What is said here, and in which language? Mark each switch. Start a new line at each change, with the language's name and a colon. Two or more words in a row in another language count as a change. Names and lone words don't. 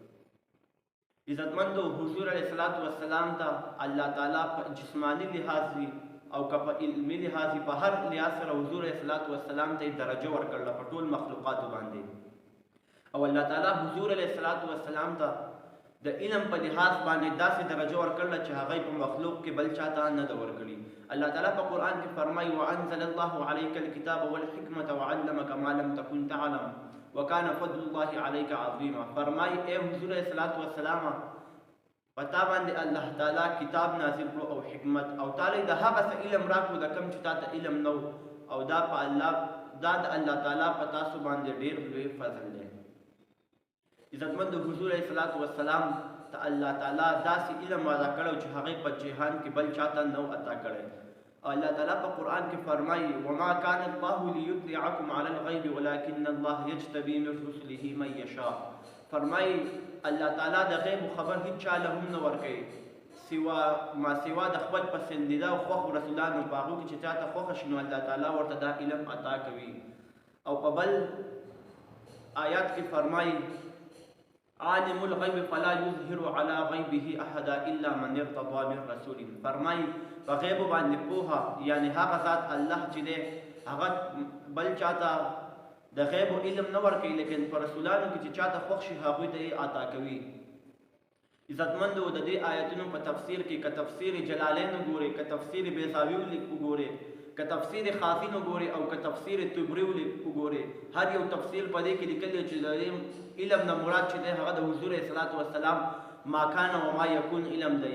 Pashto: عزتمندو حضور
Arabic: علیه الصلاۃ والسلام
Pashto: ته الله تعالی په جسمانی لحاظ او که په علمي لحاظ په هر لحاظ سره حضور
Arabic: علیه الصلاۃ والسلام
Pashto: ته درجه ورکړله په ټول مخلوقاتو باندې. او الله تعالی حضور
Arabic: علیه الصلاۃ والسلام
Pashto: ته د علم په لحاظ باندې داسې درجه ورکړله چې هغه په مخلوق کې بل چاته نه ده ورکړي. الله تعالی په قرآن کې فرمایي
Arabic: وانزل الله علیک الکتاب والحکمة وعلمک ما لم تکن تعلم وکان فضل الله علیک عظیما.
Pashto: فرمایي اے حضور
Arabic: علیه الصلاۃ والسلام
Pashto: پتا باندې الله تعالی کتاب نازل کړو او حکمت او تعالی د هغه څه علم راکړو د کوم چې تا ته علم نو او دا د الله تعالی په تاسو باندې ډېر لوی فضل دی. عزتمند حضور
Arabic: علیه الصلاۃ والسلام
Pashto: ته الله تعالی داسې علم وعده کړی چې هغې په جهان کې بل چاته نو عطا کړی. الله تعالی په قرآن کې فرمایي
Arabic: وما كان الله ليطلعكم على الغيب ولكن الله يجتبي من رسله من يشاء.
Pashto: فرمایي الله تعالی د غیب خبر هیڅ چا له هم نه ورکوي ما سوا د خپل پسندیده او خوښ رسولانو په هغو کې چې چاته خوښه شي نو الله تعالی ورته دا علم عطا کوي. او په بل آیات کې فرمایي
Arabic: عالم الغیب فلا یظهر على غیبه احدا الا من ارتضى من رسول.
Pashto: فرمایي په غیب باندې پوهه یعنی هغه ذات الله چې دی هغه بل چاته د غیب علم نه ورکوي لیکن په رسولانو کې چې چاته خوښ شي هغوی ته یې عطا کوي. عزتمندو د دې آیتونو په تفسیر کې که تفسیر جلالین وګورئ که تفسیر بیضاوي وګورئ که تفسیر خازن وګورئ او که تفسیر طبري وګورئ هر یو تفسیر په دې کې لیکلی چې د علم نه مراد چې دی هغه د حضور
Arabic: علیه الصلاۃ والسلام ما کان و ما یکون
Pashto: علم دی.